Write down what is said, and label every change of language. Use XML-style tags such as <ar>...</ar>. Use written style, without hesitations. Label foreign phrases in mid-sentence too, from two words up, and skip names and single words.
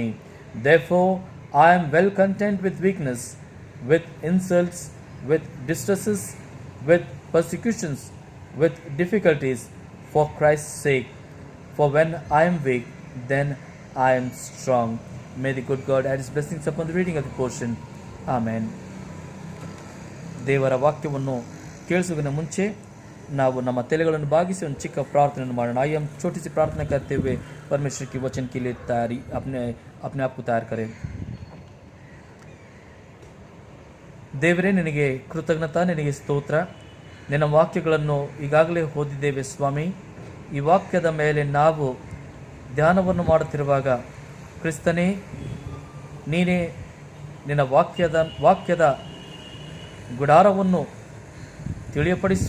<en>Therefore, I am well content with weakness, with insults, with distresses, with persecutions, with difficulties, for Christ's sake. For when I am weak, then I am strong. May the good God add his blessings upon the reading of the portion. Amen.</en> <kn>ದೇವರ ವಾಕ್ಯವನ್ನು ಕೇಳಿಸುವುದಕ್ಕಿಂತ ಮುಂಚೆ ನಾವು ನಮ್ಮ ತಲೆಗಳನ್ನು ಬಾಗಿಸಿ ಒಂದು ಚಿಕ್ಕ ಪ್ರಾರ್ಥನೆಯನ್ನು ಮಾಡೋಣ।</kn> <hi>आइए हम छोटी सी प्रार्थना करते हुए परमेश्वर के वचन के लिए अपने आप को तैयार करें।</hi> <kn>ದೇವರೇ, ನಿನಗೆ ಕೃತಜ್ಞತಾ, ನಿನಗೆ ಸ್ತೋತ್ರ। ನಿನ್ನ ವಾಕ್ಯಗಳನ್ನು ಈಗಾಗಲೇ ಓದಿದ್ದೇವೆ ಸ್ವಾಮಿ। ಈ ವಾಕ್ಯದ ಮೇಲೆ ನಾವು ಧ್ಯಾನವನ್ನು ಮಾಡುತ್ತಿರುವಾಗ ಕ್ರಿಸ್ತನೇ, ನೀನೇ ನಿನ್ನ ವಾಕ್ಯದ ಗುಡಾರವನ್ನು ತಿಳಿಯಪಡಿಸು।</kn>